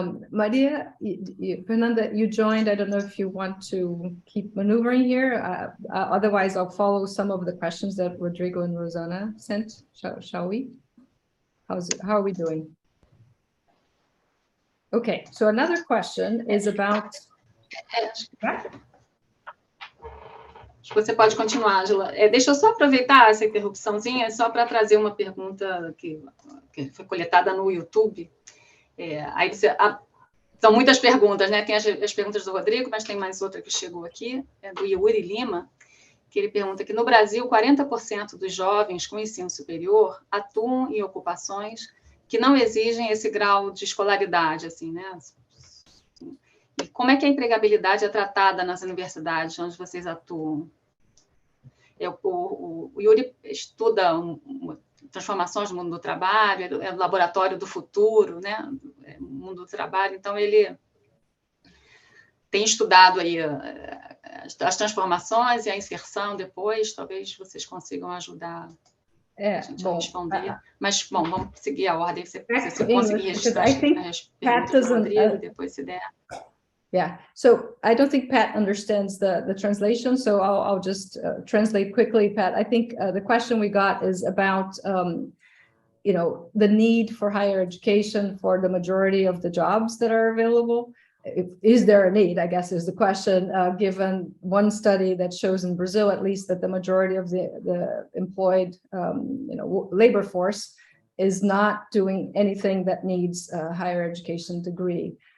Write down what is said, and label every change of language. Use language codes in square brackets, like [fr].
[en] Maria, Fernanda, you joined. I don't know if you want to keep maneuvering here. Otherwise, I'll follow some of the questions that Rodrigo and Rosanna sent. Shall we? How are we doing? Okay, so another question is about... [pt] Acho que você pode continuar, Angela. Deixa eu só aproveitar essa interrupçãozinha, só para trazer uma pergunta que foi coletada no YouTube. Aí são muitas perguntas, né? Tem as perguntas do Rodrigo, mas tem mais outra que chegou aqui, do Yuri Lima, que ele pergunta que no Brasil, 40% dos jovens com ensino superior atuam em ocupações que não exigem esse grau de escolaridade, assim, né? E como é que a empregabilidade é tratada nas universidades onde vocês atuam? O Yuri estuda transformações no mundo do trabalho, é o laboratório do futuro, né? O mundo do trabalho, então ele tem estudado aí as transformações e a inserção depois, talvez vocês consigam ajudar a gente a responder. Mas, bom, vamos seguir a ordem, se você conseguir registrar as perguntas do Rodrigo, depois se der. [en] Yeah, so I don't think Pat understands the translation, so I'll just translate quickly, Pat. I think the question we got is about, you know, the need for higher education for the majority of the jobs that are available. Is there a need, I guess, is the question, given one study that shows in Brazil, at least, that the majority of the employed, you know, labor force is not doing anything that needs a higher education degree.